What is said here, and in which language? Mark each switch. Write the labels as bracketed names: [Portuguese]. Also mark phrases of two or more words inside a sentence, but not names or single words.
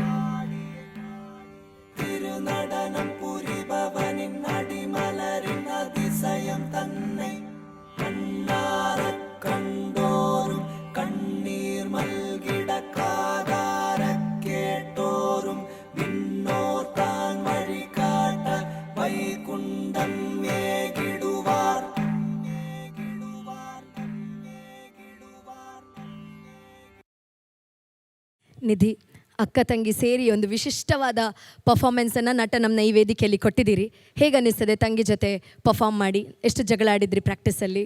[Tamil] திருநடனம் புரிபவனின் அடிமலரின் அதிசயம் தன்னை கண்ணாரக் கண்டோரும் கண்ணீர் மல்கிட காதாரக் கேட்டோரும் விண்ணோர் தான் வழி காட்ட வைகுண்டம் ஏகிடுவார். [Kannada] ನಿಧಿ, ಅಕ್ಕ ತಂಗಿ ಸೇರಿ ಒಂದು ವಿಶಿಷ್ಟವಾದ ಪರ್ಫಾರ್ಮೆನ್ಸನ್ನು ನಟ ನಮ್ಮನ್ನ ಈ ವೇದಿಕೆಯಲ್ಲಿ ಕೊಟ್ಟಿದ್ದೀರಿ. ಹೇಗೆ ಅನ್ನಿಸ್ತದೆ ತಂಗಿ ಜೊತೆ ಪರ್ಫಾರ್ಮ್ ಮಾಡಿ? ಎಷ್ಟು ಜಗಳ ಆಡಿದ್ರಿ ಪ್ರಾಕ್ಟೀಸಲ್ಲಿ?